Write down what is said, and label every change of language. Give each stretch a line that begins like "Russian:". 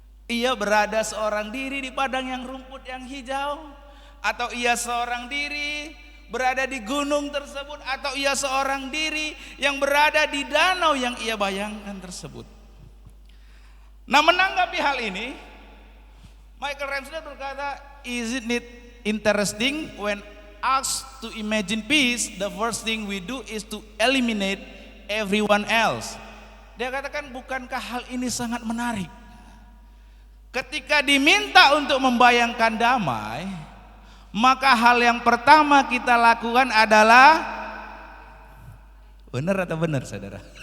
Indonesian: Ia berada seorang diri di padang yang rumput yang hijau, atau ia seorang diri berada di gunung tersebut, atau ia seorang diri yang berada di danau yang ia bayangkan tersebut. Nah, menanggapi hal ini, Michael Ramsden berkata,
English: isn't it interesting when asked to imagine peace, the first thing we do is to eliminate everyone else.
Indonesian: Dia katakan, bukankah hal ini sangat menarik? Ketika diminta untuk membayangkan damai, maka hal yang pertama kita lakukan adalah, benar atau benar saudara?